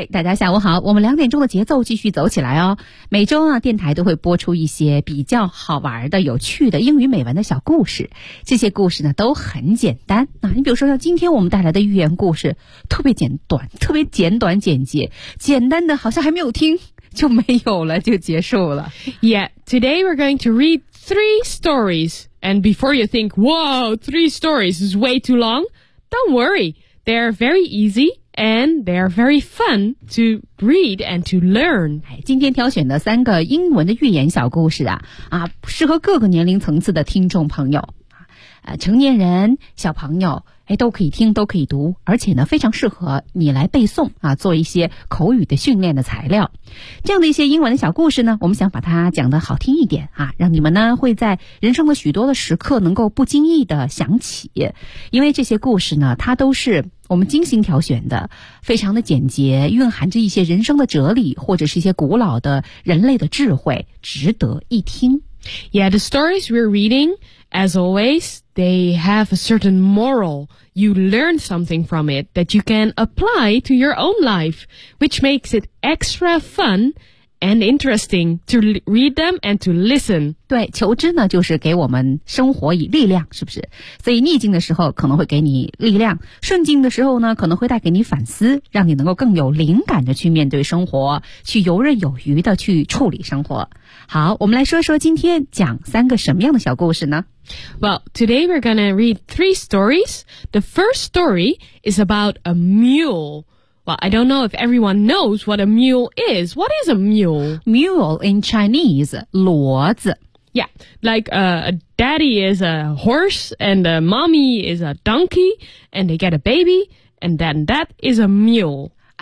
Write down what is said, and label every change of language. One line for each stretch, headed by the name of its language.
Chinese: 大家下午好，我们两点钟的节奏继续走起来哦。每周啊，电台都会播出一些比较好玩的、有趣的英语美文的小故事，这些故事呢都很简单啊，你比如说像今天我们带来的寓言故事，特别简短，特别简短简。简单的好像还没有听就没有了，就结束了。
English: Yeah, today we're going to read three stories. And before you think, whoa, three stories is way too long, don't worry, they are very easy and they are very fun to read and to learn.
Chinese: 今天挑选的三个英文的寓言小故事 啊适合各个年龄层次的听众朋友，成年人、小朋友都可以听，都可以读，而且呢非常适合你来背诵啊，做一些口语的训练的材料。这样的一些英文的小故事呢，我们想把它讲得好听一点啊，让你们呢会在人生的许多的时刻能够不经意的想起。因为这些故事呢，它都是我们精心挑选的，非常的简洁，蕴含着一些人生的哲理，或者是一些古老的人类的智慧，值得一听。
English: Yeah, the stories we're readingAs always, they have a certain moral. You learn something from it that you can apply to your own life, which makes it extra fun and interesting to read them and to listen.
Chinese: 对，求知呢，就是给我们生活以力量，是不是？所以逆境的时候可能会给你力量，顺境的时候呢，可能会带给你反思，让你能够更有灵感的去面对生活，去游刃有余的去处理生活。好，我们来说说今天讲三个什么样的小故事呢？
English: Well, today we're going to read three stories. The first story is about a mule. Well, I don't know if everyone knows what a mule is. What is a mule? Mule in Chinese, 骡子. Yeah, like a daddy is a horse and a mommy is a donkey and they get a baby and then that is a mule.